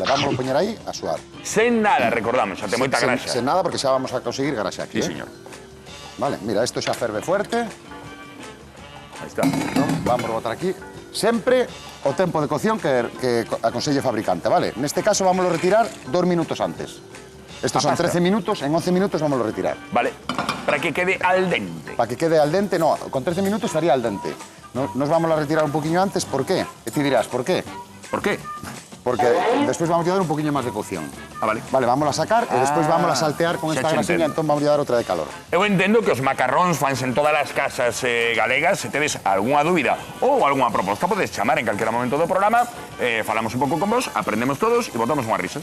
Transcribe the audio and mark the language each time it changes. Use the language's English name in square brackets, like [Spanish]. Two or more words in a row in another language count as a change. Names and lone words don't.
[Galician] Vamos a poñer aí a suar. Sen nada, recordamos, xa ten moita graxa. Sen nada, porque xa vamos a conseguir grasa aquí. [Spanish] Sí, señor. [Galician] Vale, mira, isto xa ferve fuerte. Aí está. Vamos a botar aquí. Sempre o tempo de cocción que aconselle o fabricante, vale? Neste caso, vamos a retirar 2 minutos antes. [Spanish] Estos son 13 minutos, en 11 minutos vamos a retirar. Vale, para que quede [Italian] al dente. [Spanish] Para que quede [Italian] al dente, [Spanish] no, con 13 minutos estaría [Italian] al dente. [Spanish] Nos vamos a retirar un poquinho antes, ¿por qué? [Galician] E ti dirás, ¿por qué? Por qué? Porque despois vamos a dar un poquinho máis de cocción. Ah, vale. Vale, vamos a sacar e despois vamos a saltear con xa esta che grasiña, entendo. entón vamos a dar outra de calor. Eu entendo que os macarróns fanse en todas as casas galegas. Se tedes algunha dúbida ou algunha proposta, podes chamar en calquera momento do programa, falamos un pouco con vos, aprendemos todos e botamos unhas risas.